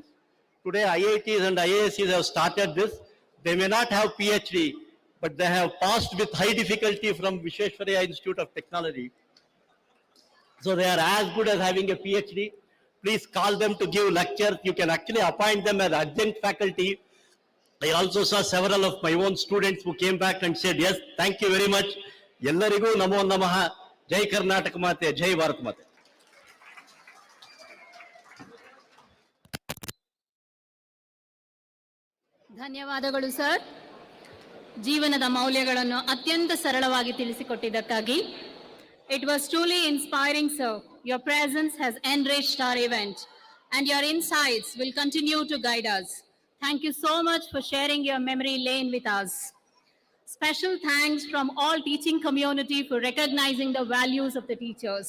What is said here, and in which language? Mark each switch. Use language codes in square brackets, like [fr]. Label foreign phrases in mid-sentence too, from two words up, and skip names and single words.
[en] Today IITs and IASs have started this. They may not have PhD, but they have passed with high difficulty from Vishweshwaraya Institute of Technology. So they are as good as having a PhD. Please call them to give lectures. You can actually appoint them as adjunct faculty. I also saw several of my own students who came back and said, yes, thank you very much. [kn] ಎಲ್ಲರಿಗೂ ನಮೋ ನಮಃ. ಜೈ ಕರ್ನಾಟಕ ಮಾತೆ, ಜೈ ಭಾರತ ಮಾತೆ. ಧನ್ಯವಾದಗಳು ಸರ್. ಜೀವನದ ಮೌಲ್ಯಗಳನ್ನು ಅತ್ಯಂತ ಸರಳವಾಗಿ ತಿಳಿಸಿಕೊಟ್ಟಿದ್ದಕ್ಕಾಗಿ. [en] It was truly inspiring, sir. Your presence has enriched our event and your insights will continue to guide us. Thank you so much for sharing your memory lane with us. Special thanks from all teaching community for recognizing the values of the teachers.